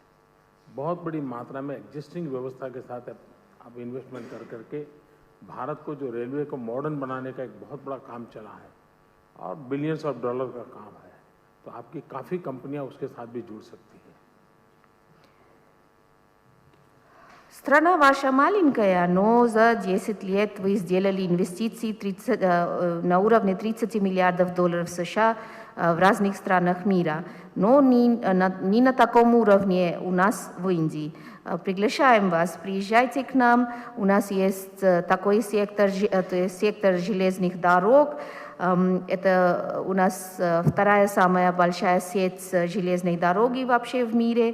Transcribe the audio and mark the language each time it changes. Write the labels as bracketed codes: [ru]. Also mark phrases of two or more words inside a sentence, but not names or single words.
[hi] बहुत बड़ी मात्रा में एग्जिस्टिंग व्यवस्था के साथ अब इन्वेस्टमेंट कर करके भारत को जो रेलवे को मॉडर्न बनाने का एक बहुत बड़ा काम चला है और [en] billions of dollar [hi] का काम है, तो आपकी काफ़ी कंपनियां उसके साथ भी जुड़ सकती हैं। [ru] Страна ваша маленькая, но за 10 лет вы сделали инвестиции на уровне 30 миллиардов долларов США в разных странах мира, но не на таком уровне у нас в Индии. Приглашаем вас, приезжайте к нам, у нас есть такой сектор железных дорог, это у нас вторая самая большая сеть железной дороги вообще в мире.